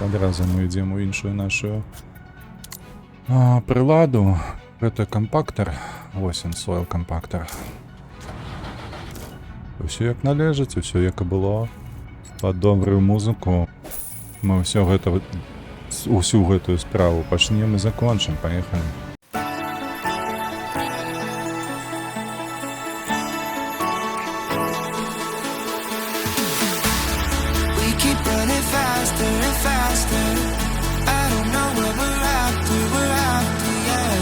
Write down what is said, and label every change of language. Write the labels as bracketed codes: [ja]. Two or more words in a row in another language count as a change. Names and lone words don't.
[be] Адразу мы ідзем у іншую нашу прыладу. Гэта кампактар. Вось ён, [en] soil compactor. [be] Усё як належыць, усё як і было. Пад добрую музыку мы ўсё гэта, усю гэтую справу пачнем і закончым. Паехалі. [en] We keep running faster and faster. I don't know what we're after, yeah.